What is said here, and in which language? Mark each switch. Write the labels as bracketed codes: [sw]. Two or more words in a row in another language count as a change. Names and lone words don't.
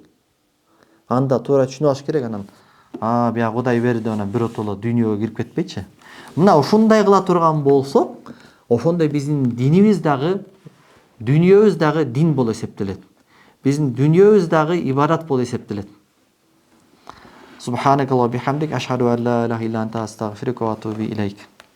[ky] Анда туура түшүнүп алыш керек. Анан бия Кудай берди, анан биротоло дүйнөгө кирип кетпейчи. Мына ушундай кыла турган болсок, ошондой биздин динибиз дагы, дүйнөбүз дагы дин болуп эсептелет. Биздин дүйнөбүз дагы ибадат болуп эсептелет. [ar] سبحانك اللهم بحمدك، أشهد أن لا إله إلا أنت، أستغفرك وأتوب إليك.